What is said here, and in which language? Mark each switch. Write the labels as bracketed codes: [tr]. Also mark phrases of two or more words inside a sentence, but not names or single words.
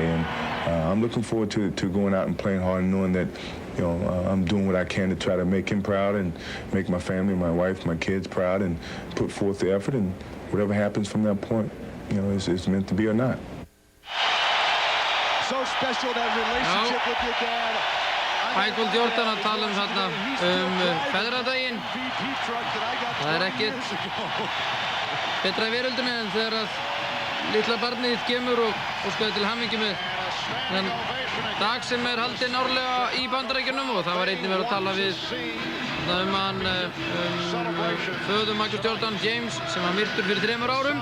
[en] And I'm looking forward to going out and playing hard and knowing that I'm doing what I can to try to make him proud and make my family, my wife, my kids proud, and put forth the effort, and whatever happens from that point, it's meant to be or not. So special that relationship with your dad. [is] Michael Jordan að tala þarna feðradaginn. Það ekkert betra í veröldinni en þegar að litla barnið þitt kemur og óskaði til hamingju með þennan dag sem haldinn árlega í Bandaríkjunum, og það var einnig verið að tala við hann föður Michael Jordan, James, sem var myrtur fyrir 3 árum.